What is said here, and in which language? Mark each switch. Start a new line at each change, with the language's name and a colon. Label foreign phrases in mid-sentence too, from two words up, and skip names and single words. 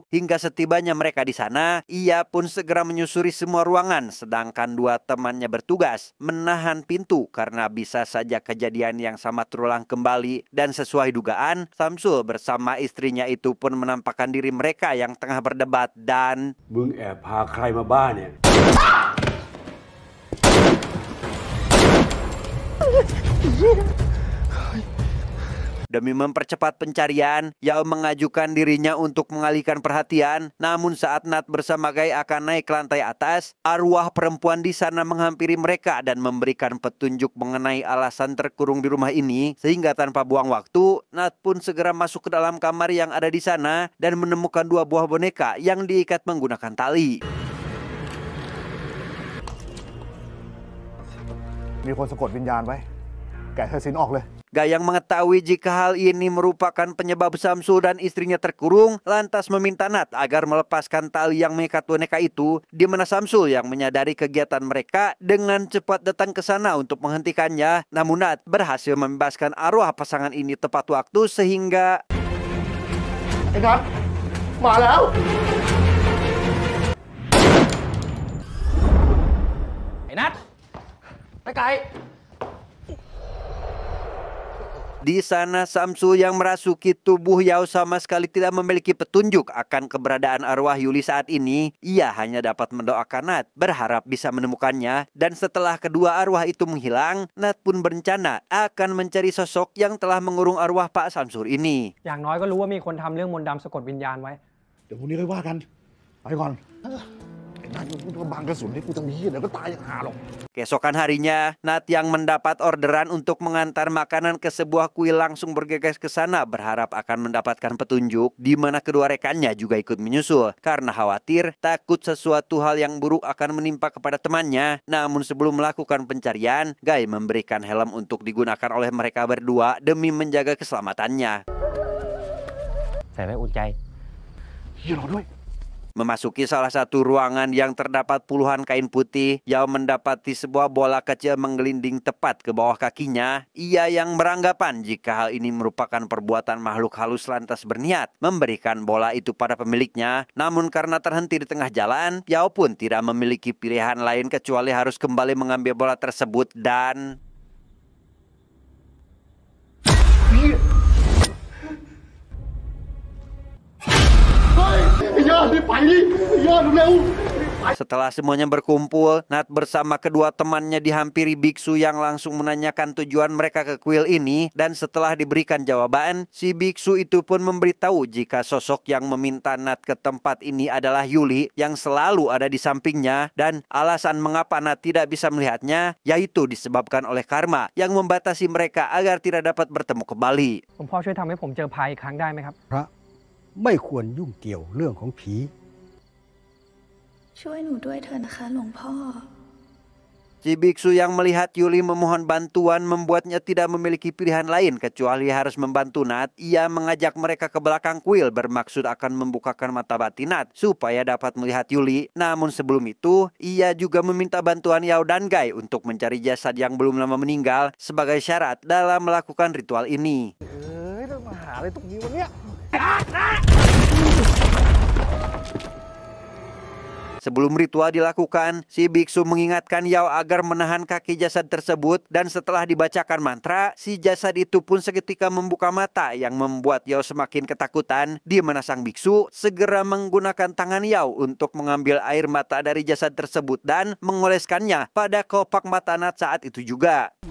Indonesian: Hingga setibanya mereka di sana, ia pun segera menyusuri semua ruangan, sedangkan dua temannya bertugas menahan pintu karena bisa saja kejadian yang sama terulang kembali. Dan sesuai dugaan, Samsul bersama istrinya itu pun menampakkan diri mereka yang tengah berdebat dan...
Thai: มึงแอบพาใครมาบ้านเนี่ย
Indonesian: Demi mempercepat pencarian, Yao mengajukan dirinya untuk mengalihkan perhatian. Namun saat Nat bersama Gai akan naik ke lantai atas, arwah perempuan di sana menghampiri mereka dan memberikan petunjuk mengenai alasan terkurung di rumah ini. Sehingga tanpa buang waktu, Nat pun segera masuk ke dalam kamar yang ada di sana dan menemukan dua buah boneka yang diikat menggunakan tali.
Thai: มีคนสะกดวิญญาณไว้แกะสายสิญจน์ออกเลย
Indonesian: Gai yang mengetahui jika hal ini merupakan penyebab Samsul dan istrinya terkurung, lantas meminta Nat agar melepaskan tali yang mengikat boneka itu, di mana Samsul yang menyadari kegiatan mereka dengan cepat datang ke sana untuk menghentikannya. Namun Nat berhasil membebaskan arwah pasangan ini tepat waktu sehingga...
Thai: ไอ้นัทมาแล้ว ไอ้นัทไปไกล
Indonesian: Di sana Samsu yang merasuki tubuh Yao sama sekali tidak memiliki petunjuk akan keberadaan arwah Yuli saat ini. Ia hanya dapat mendoakan Nat, berharap bisa menemukannya. Dan setelah kedua arwah itu menghilang, Nat pun berencana akan mencari sosok yang telah mengurung arwah Pak Samsur ini.
Thai: อย่างน้อยก็รู้ว่ามีคนทำเรื่องมนต์ดำสะกดวิญญาณไว้ เดี๋ยวพรุ่งนี้ค่อยว่ากัน ไปก่อนไอ้นั่นกูจะบังกระสุนให้กูทำเหี้ยเดี๋ยวก็ตายอย่างห่าหรอก
Indonesian: Keesokan harinya, Nat yang mendapat orderan untuk mengantar makanan ke sebuah kuil langsung bergegas ke sana berharap akan mendapatkan petunjuk di mana kedua rekannya juga ikut menyusul karena khawatir takut sesuatu hal yang buruk akan menimpa kepada temannya. Namun sebelum melakukan pencarian, Guy memberikan helm untuk digunakan oleh mereka berdua demi menjaga keselamatannya.
Thai: ใส่ไว้อุ่นใจ เหี้ยรอด้วย
Indonesian: Memasuki salah satu ruangan yang terdapat puluhan kain putih, Yao mendapati sebuah bola kecil menggelinding tepat ke bawah kakinya. Ia yang beranggapan jika hal ini merupakan perbuatan makhluk halus lantas berniat memberikan bola itu pada pemiliknya. Namun karena terhenti di tengah jalan, Yao pun tidak memiliki pilihan lain kecuali harus kembali mengambil bola tersebut dan...
Thai: เฮ้ยไอ้ยอดรีบไปดิไอ้ยอดเร็ว
Indonesian: Setelah semuanya berkumpul, Nat bersama kedua temannya dihampiri biksu yang langsung menanyakan tujuan mereka ke kuil ini. Dan setelah diberikan jawaban, si biksu itu pun memberitahu jika sosok yang meminta Nat ke tempat ini adalah Yuli yang selalu ada di sampingnya. Dan alasan mengapa Nat tidak bisa melihatnya yaitu disebabkan oleh karma yang membatasi mereka agar tidak dapat bertemu kembali.
Thai: หลวงพ่อช่วยทำให้ผมเจอพายอีกครั้งได้ไหมครับ พระไม่ควรยุ่งเกี่ยวเรื่องของผี ช่วยหนูด้วยเถอะนะคะหลวงพ่อ
Indonesian: Si biksu yang melihat Yuli memohon bantuan membuatnya tidak memiliki pilihan lain kecuali harus membantu Nat. Ia mengajak mereka ke belakang kuil bermaksud akan membukakan mata batin Nat supaya dapat melihat Yuli. Namun sebelum itu, ia juga meminta bantuan Yao dan Guy untuk mencari jasad yang belum lama meninggal sebagai syarat dalam melakukan ritual ini.
Thai: เอ้ยต้องมาหาอะไรตรงนี้วะเนี่ย
Indonesian: Sebelum ritual dilakukan, si biksu mengingatkan Yao agar menahan kaki jasad tersebut dan setelah dibacakan mantra, si jasad itu pun seketika membuka mata yang membuat Yao semakin ketakutan, di mana sang biksu segera menggunakan tangan Yao untuk mengambil air mata dari jasad tersebut dan mengoleskannya pada kelopak mata Nat saat itu juga.